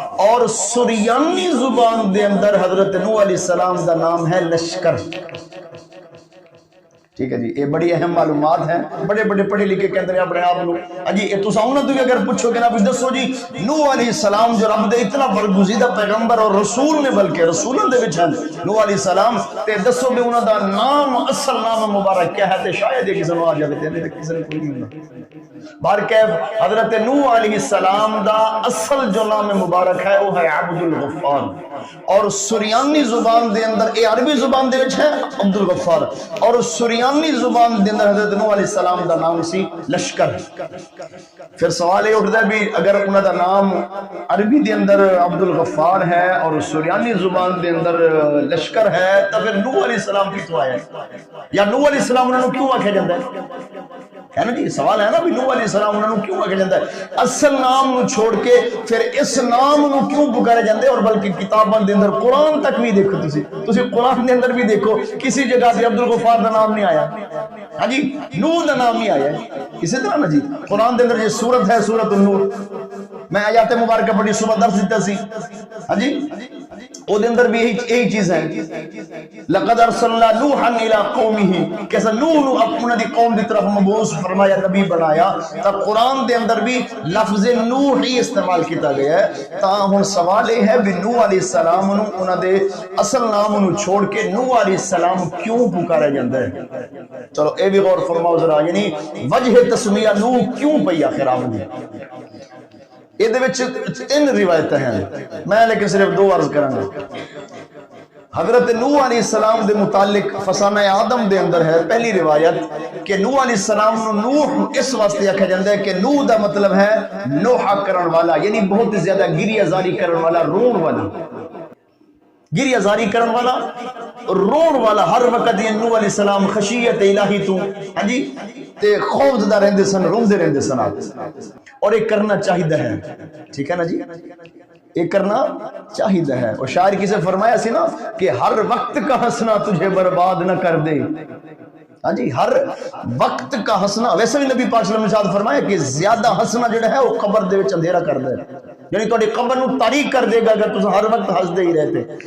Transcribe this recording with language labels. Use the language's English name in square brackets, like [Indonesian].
[Punjabi] اور سریانی زبان دے اندر حضرت نوح علیہ السلام دا نام ہے لشکر. [Urdu] ٹھیک ہے جی، یہ بڑی اہم معلومات ہیں. [Punjabi] بڑے بڑے پڑھے لکھے کہتے ہیں اپنے آپ لوگ جی یہ تساں انہاں تو اگر پوچھو گے نا بھی دسو جی نوح علیہ السلام جو رب دے اتنا برگزیدہ پیغمبر اور رسول نے بلکہ رسولوں دے وچ ہیں نوح علیہ السلام تے دسو بھی انہاں دا نام اصل نام مبارک کیا ہے تے شاید یہ کسی نو آ جاوے تے کسی نے کوئی نہیں ہونا. بارکیف حضرت نوح علیہ السلام دا اصل جو نام مبارک ہے وہ ہے عبد الغفار. اور سریانی زبان دے اندر یہ عربی زبان دے وچ ہے عبد الغفار اور سریانی زبان دے اندر حضرت نوح علیہ السلام دا نام سی لشکر. پھر سوال یہ اٹھتا ہے بھی اگر انہاں دا نام عربی دے اندر عبد الغفار ہے اور سریانی زبان دے اندر لشکر ہے تو پھر نوح علیہ السلام کتوں آیا ہے یا نوح علیہ السلام انہوں کیوں آکھیا جاندا ہے نا جی؟ سوال ہے نا بھی نوح علیہ السلام انہوں کیوں آکھیا جاندا ہے؟ اصل نام نو چھوڑ کے پھر اس نام نو کیوں پکارے جاندے؟ اور بلکہ کتاباں دے اندر قرآن تک بھی دیکھو تسی قرآن دے اندر بھی دیکھو کسی جگہ سے عبد الغفار دا نام نہیں آیا. ہاں جی نوح دا نام ہی آیا ہے. اسی طرح نا جی قرآن دے اندر یہ سورت ہے سورت النور، میں آیات مبارکہ بڑی صبح درس دیتا سی. ہاں جی او دے اندر بھی یہی چیز ہے [Arabic] لقد ارسلنا نوحا الى قومه [Punjabi] کیسا نوح نو اپنا دی قوم دی طرف مبعوث فرمایا نبی بنایا. تا قرآن دے اندر بھی لفظ نوح ہی استعمال کیتا گیا ہے. تا ہن سوال یہ ہے بھی نوح علیہ السلام نو انہاں دے اصل نام نو چھوڑ کے نوح علیہ السلام کیوں پکارا جاندا ہے؟ چلو اے بھی غور فرماؤ ذرا، یعنی وجہ تسمیہ نوح کیوں پئی آخر آپ نے؟ یہ دے وچ تین روایتیں ہیں، میں لیکن صرف دو عرض کروں گا. حضرت نوح علیہ السلام دے متعلق فسانہ آدم دے اندر ہے پہلی روایت کہ نوح علیہ السلام نو نوح اس واسطے آکھا جاندا ہے کہ نوح دا مطلب ہے نوحہ کرن والا، یعنی بہت زیادہ گریہ زاری کرن والا، رون والا. گریہ زاری کرن والا، رون والا. ہر وقت یہ نوح علیہ السلام خشیت الہی تو ہاں جی تے خوف زدہ رہندے سن، روندے رہندے سن. [Urdu] اور یہ کرنا چاہیے ہے. ٹھیک ہے نا جی، یہ کرنا چاہیے ہے. اور شاعر کسے فرمایا سی نا کہ ہر وقت کا ہنسنا تجھے برباد نہ کر دے. [Punjabi] ہاں جی ہر وقت کا ہنسنا، ویسے بھی نبی پاک صلی اللہ علیہ وسلم نے فرمایا کہ زیادہ ہنسنا جڑا ہے وہ قبر دے وچ اندھیرا کر دے، یعنی تہاڈی قبر نو تاریک کر دے گا اگر تم ہر وقت ہنسدے ہی رہتے.